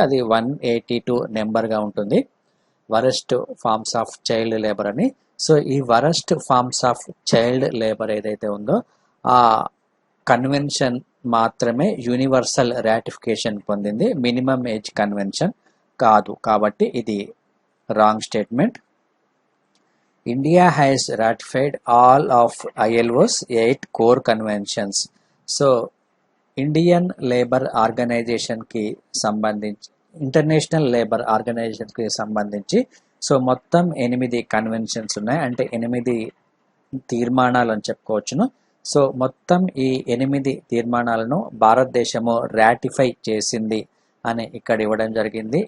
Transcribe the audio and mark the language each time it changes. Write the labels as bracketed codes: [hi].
[te] అది 182 నెంబర్ గా ఉంటుంది, worst forms of child labour అని. సో ఈ worst forms of child labour ఏదైతే ఉందో ఆ కన్వెన్షన్ మాత్రమే యూనివర్సల్ రాటిఫికేషన్ పొందింది, మినిమం ఏజ్ కన్వెన్షన్ కాదు. కాబట్టి ఇది wrong statement. [en] India has ratified all of ILO's 8 core conventions. [te] So Indian labour organisation కి సంబంధించి, ఇంటర్నేషనల్ లేబర్ ఆర్గనైజేషన్ కి సంబంధించి సో మొత్తం 8 కన్వెన్షన్స్ ఉన్నాయి, అంటే 8 తీర్మానాలు అని చెప్పుకోవచ్చును. సో మొత్తం ఈ 8 తీర్మానాలను భారతదేశము రాటిఫై చేసింది అని ఇక్కడ ఇవ్వడం జరిగింది.